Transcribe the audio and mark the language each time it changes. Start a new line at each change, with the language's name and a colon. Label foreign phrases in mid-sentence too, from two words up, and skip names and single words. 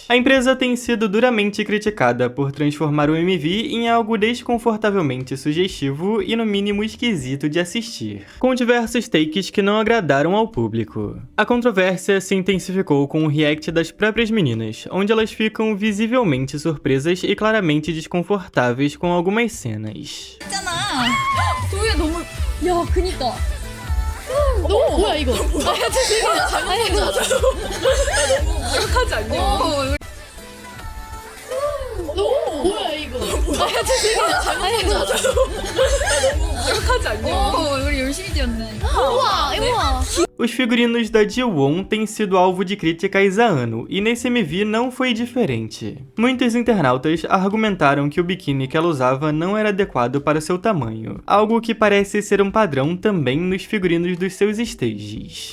Portuguese: A empresa tem sido duramente criticada por transformar o MV em algo desconfortavelmente sugestivo e no mínimo esquisito de assistir, com diversos takes que não agradaram ao público. A controvérsia se intensificou com o react das próprias meninas, onde elas ficam visivelmente surpresas e claramente desconfortáveis com algumas cenas.
Korean: 도희야 너무 야 그니까 너무 뭐야 이거 아 진짜 잘못했어 너무 완벽하지 않냐 너무 뭐야 이거 아 진짜 잘못했어 너무 완벽하지 않냐 우리 열심히 뛰었네 우와 우와.
Portuguese: Os figurinos da Ji-won têm sido alvo de críticas há ano, e nesse MV não foi diferente. Muitos internautas argumentaram que o biquíni que ela usava não era adequado para seu tamanho, algo que parece ser um padrão também nos figurinos dos seus stages.